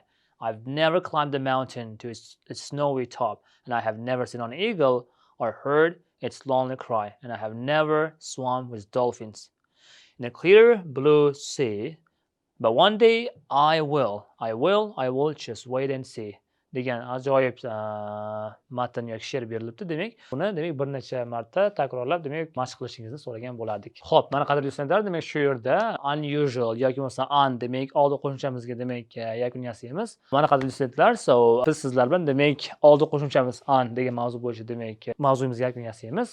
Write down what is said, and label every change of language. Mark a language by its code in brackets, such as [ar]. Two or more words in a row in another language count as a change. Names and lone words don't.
[en] I've never climbed a mountain to its snowy top, and I have never seen an eagle or heard its lonely cry, and I have never swum with dolphins in a clear blue sea. But one day I will just wait and see [uz] degan ajoyib matn yoki she'r berilibdi. Demak, buni bir necha marta takrorlab, demak, mashq qilishingizni so'ragan bo'lardik. Xo'p, mana qadrli do'stlar, demak, shu yerda unusual yoki bo'lmasa demak, oldi qo'shimchamizga demak yakun yasaymiz. Mana qadrli do'stlar, biz sizlar bilan demak oldi qo'shimchamiz degan mavzu bo'yicha demak mavzuyimizga yakun yasaymiz.